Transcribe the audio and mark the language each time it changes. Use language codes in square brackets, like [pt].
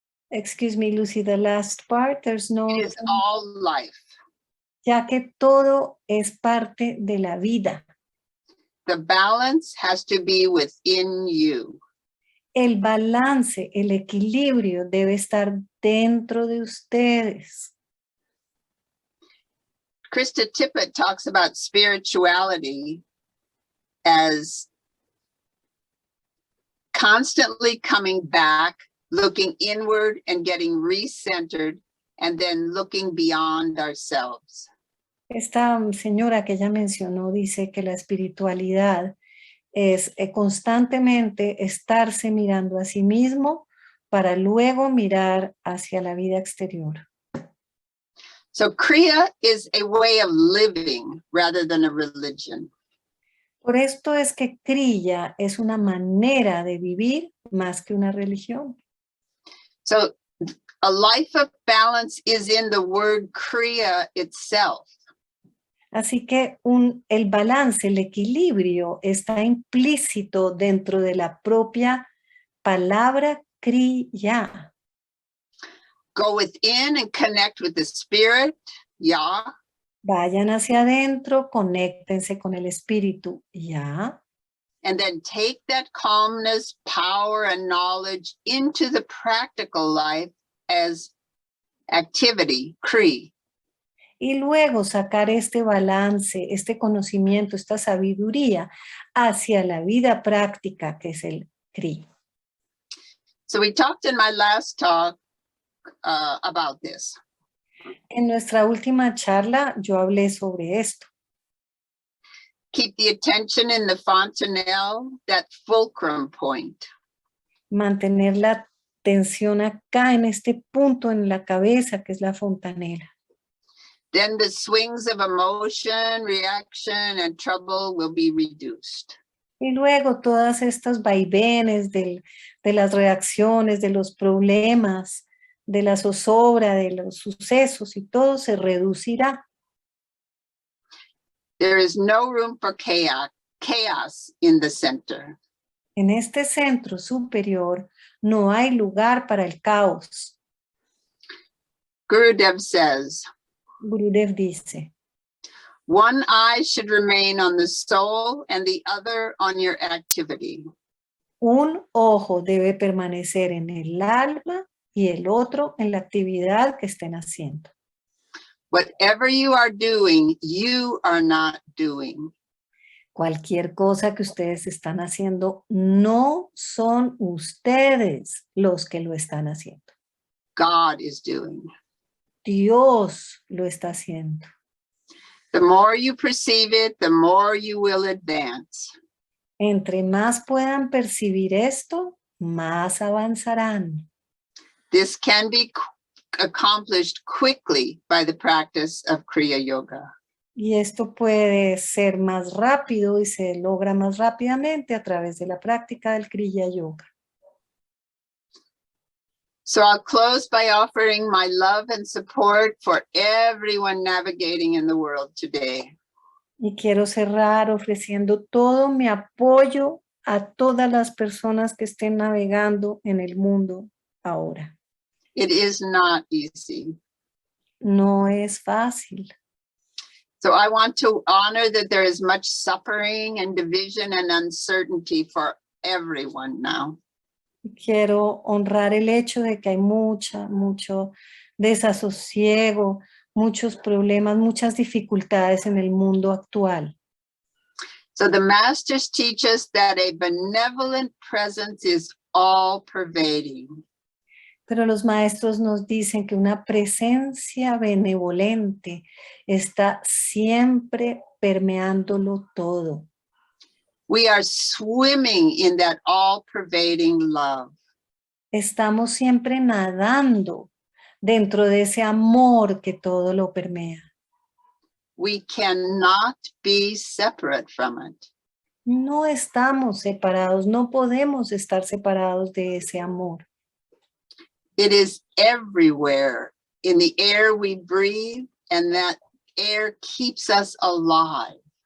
[en] Excuse me, Lucy, the last part, there's no... It is all life. [es] Ya que todo es parte de la vida. [en] The balance has to be within you. [es] El balance, el equilibrio debe estar dentro de ustedes. [en] Krista Tippett talks about spirituality as constantly coming back, looking inward and getting recentered, and then looking beyond ourselves. [es] Esta señora que ella mencionó dice que la espiritualidad es constantemente estarse mirando a sí mismo para luego mirar hacia la vida exterior. [en] So Kriya is a way of living rather than a religion. [es] Por esto es que Kriya es una manera de vivir más que una religión. [en] So a life of balance is in the word Kriya itself. [es] Así que el balance, el equilibrio está implícito dentro de la propia palabra Kriya. [en] Go within and connect with the spirit, Ya. [es] Vayan hacia adentro, conéctense con el espíritu, Ya. [en] And then take that calmness, power, and knowledge into the practical life as activity, Kri. [es] Y luego sacar este balance, este conocimiento, esta sabiduría hacia la vida práctica que es el Kri. [en] So we talked in my last talk about this. [es] En nuestra última charla yo hablé sobre esto. [en] Keep the attention in the fontanelle, that fulcrum point. [es] Mantener la atención acá en este punto en la cabeza que es la fontanela. [en] Then the swings of emotion, reaction, and trouble will be reduced. [es] Y luego todas estas vaivenes de las reacciones, de los problemas, de la zozobra, de los sucesos y todo se reducirá. [en] There is no room for chaos in the center. [es] En este centro superior no hay lugar para el caos. [en] Gurudev says, [es] Gurudev dice, [en] one eye should remain on the soul and the other on your activity. [es] un ojo debe permanecer en el alma y el otro en la actividad que estén haciendo. [en] Whatever you are doing, you are not doing. [es] Cualquier cosa que ustedes están haciendo, no son ustedes los que lo están haciendo. [en] God is doing. [es] Dios lo está haciendo. [en] The more you perceive it, the more you will advance. [es] Entre más puedan percibir esto, más avanzarán. [en] This can be accomplished quickly by the practice of Kriya Yoga. [es] Y esto puede ser más rápido y se logra más rápidamente a través de la práctica del Kriya Yoga. [en] So I'll close by offering my love and support for everyone navigating in the world today. [es] Y quiero cerrar ofreciendo todo mi apoyo a todas las personas que estén navegando en el mundo ahora. [en] It is not easy. [es] No es fácil. [en] So I want to honor that there is much suffering and division and uncertainty for everyone now. [es] Quiero honrar el hecho de que hay mucho desasosiego, muchos problemas, muchas dificultades en el mundo actual. [en] So the masters teach us that a benevolent presence is all pervading. [es] Pero los maestros nos dicen que una presencia benevolente está siempre permeándolo todo. [en] We are swimming in that all-pervading love. [es] Estamos siempre nadando dentro de ese amor que todo lo permea. [en] We cannot be separate from it. [es] No estamos separados, no podemos estar separados de ese amor. [en] It is everywhere in the air we breathe, and that air keeps us alive.